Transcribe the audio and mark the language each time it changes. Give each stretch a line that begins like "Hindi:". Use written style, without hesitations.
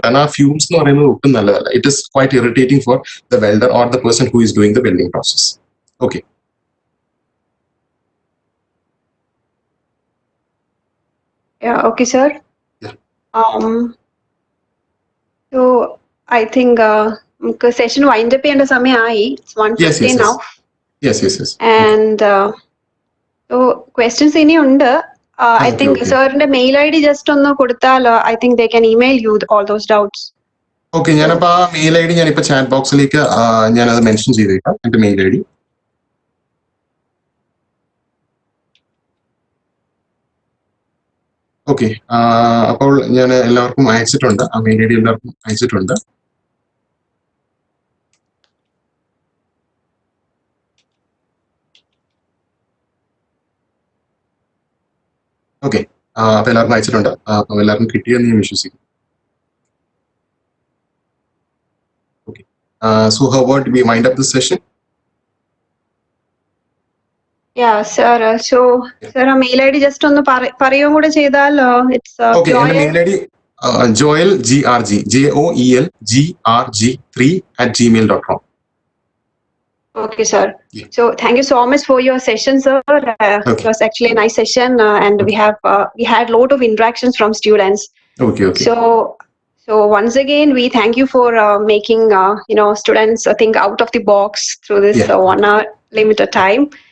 Malayalam: കാരണം ആ ഫ്യൂംസ് എന്ന് പറയുന്നത് ഒട്ടും നല്ലതല്ല.
English: It is quite irritating for the welder or the person who is doing the welding process. Okay. Okay sir. Yeah. So I think
Malayalam: നമുക്ക് session wind up ചെയ്യേണ്ട സമയമായി.
English: It's 1:50 now. Yes. And so questions
Malayalam: ഇനി ഉണ്ട്.
English: I think
Malayalam: സാറിന്റെ mail I D just ഒന്ന് കൊടുത്താൽ
English: I think they can email you all those doubts.
Malayalam: Okay, ഞാനപ്പോ ആ മെയിൽ ഐ ഡി ഞാനിപ്പോ ചാറ്റ് ബോക്സിലേക്ക് ഞാനത് മെൻഷൻ ചെയ്തേക്കാം, എന്റെ മെയിൽ ഐ ഡി. ഓക്കെ, അപ്പോൾ ഞാൻ എല്ലാവർക്കും അയച്ചിട്ടുണ്ട്, ആ മെയിൽ ഐ ഡി എല്ലാവർക്കും അയച്ചിട്ടുണ്ട്. ഓക്കെ, അപ്പൊ എല്ലാവർക്കും അയച്ചിട്ടുണ്ട്. അപ്പൊ എല്ലാവർക്കും കിട്ടിയെന്ന് ഞാൻ വിശ്വസിക്കുന്നു.
English: Okay, so how about we wind up this session? Yeah sir. So sir
Malayalam: ആ മെയിൽ ഐ ഡി ജസ്റ്റ് ഒന്ന് പറയുകയും കൂടെ ചെയ്താൽ it's ഓക്കെ, എന്റെ mail I D joel grg joelgrg3@gmail.com.
English: Okay sir. Yeah. So thank you so much for your session sir. It was actually a nice session and we had lot of interactions from students. Okay. So once again we thank you for making students think out of the box through this 1 hour limited time.